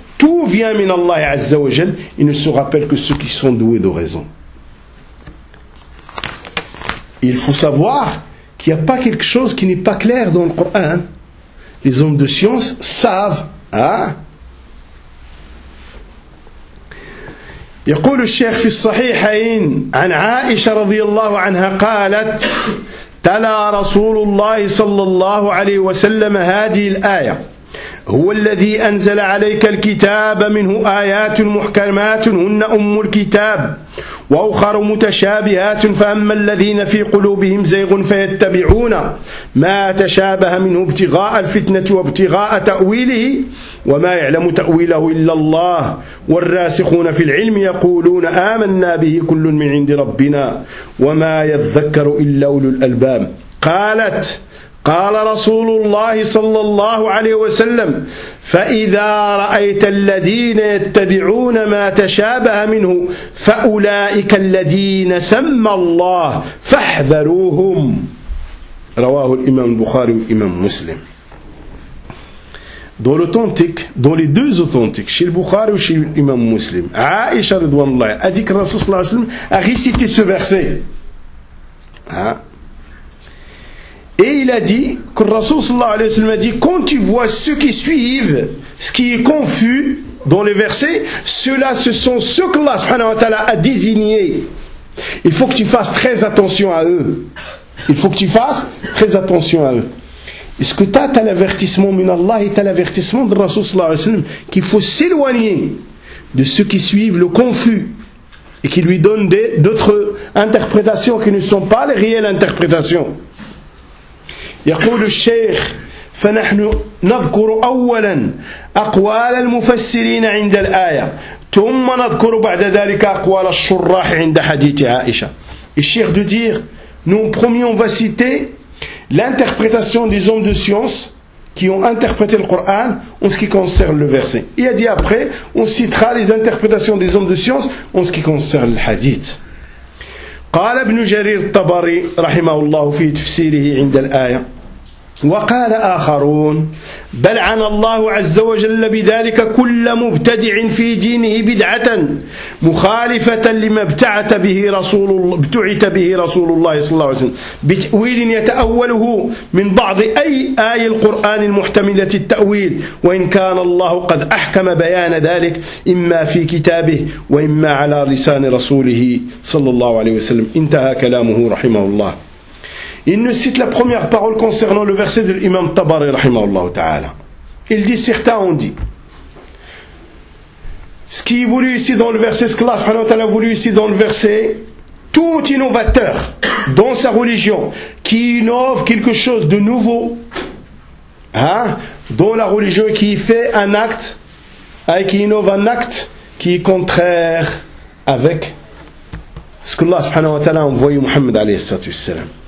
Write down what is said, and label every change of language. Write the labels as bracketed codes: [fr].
[fr] Tout vient [ar] min Allah Azza wa Jal. [fr] Ils ne se rappellent que ceux qui sont doués de raison. Il faut savoir qu'il n'y a pas quelque chose qui n'est pas clair dans le Coran. Les hommes de science savent. [ar] يقول الشيخ في الصحيحين عن عائشة رضي الله عنها قالت تلا رسول الله صلى الله عليه وسلم هذه الآية هو الذي أنزل عليك الكتاب منه آيات محكمات هن أم الكتاب وأخر متشابهات فأما الذين في قلوبهم زيغ فيتبعون ما تشابه منه ابتغاء الفتنة وابتغاء تأويله وما يعلم تأويله إلا الله والراسخون في العلم يقولون آمنا به كل من عند ربنا وما يذكر إلا أولو الألباب. قالت قال رسول الله صلى الله عليه وسلم فإذا رأيت الذين يتبعون ما تشابه منه فأولئك الذين سمى الله فاحذروهم. رواه الإمام البخاري والإمام مسلم. [fr] Dans l'authentique, dans les deux authentiques, chez le Bukhari ou chez l'imam muslim, Aisha Ridwanullah a dit que Rasoul sallallahu alayhi wa sallam a récité ce verset. Et il a dit que Rasoul sallallahu alayhi wa sallam a dit quand tu vois ceux qui suivent ce qui est confus dans les versets, ceux-là ce sont ceux que Allah subhanahu wa ta'ala a désignés. Il faut que tu fasses très attention à eux. Est-ce que t'as l'avertissement min Allah et t'as l'avertissement de Rasoul sallallahu alayhi wa sallam qu'il faut s'éloigner de ceux qui suivent le confus et qui lui donnent d'autres interprétations qui ne sont pas les réelles interprétations. [ar] يقول الشيخ فنحن نذكر أولا أقوال المفسرين عند الآية ثم نذكر بعد ذلك أقوال الشراح عند حديث عائشة. [fr] الشيخ de dire nous premier on va citer l'interprétation des hommes de science qui ont interprété le Coran en ce qui concerne le verset. Il a dit après, on citera les interprétations des hommes de science en ce qui concerne le hadith. [ar] قال ابن جرير الطبري رحمه الله في تفسيره عند الآية وقال آخرون بل عن الله عز وجل بذلك كل مبتدع في دينه بدعة مخالفة لما ابتعث به رسول الله صلى الله عليه وسلم بتأويل يتأوله من بعض أي آية القرآن المحتملة التأويل وإن كان الله قد أحكم بيان ذلك إما في كتابه وإما على لسان رسوله صلى الله عليه وسلم. انتهى كلامه رحمه الله. [fr] Il nous cite la première parole concernant le verset de l'imam Tabari, rahimahullah ta'ala. Il dit, certains ont dit, ce qui est voulu ici dans le verset, ce que Allah subhanahu wa ta'ala a voulu ici dans le verset, tout innovateur dans sa religion, qui innove quelque chose de nouveau, hein, dans la religion, qui fait un acte, hein, qui innove un acte, qui est contraire avec ce que Allah subhanahu wa ta'ala a envoyé Muhammad alayhi salatu wassalam.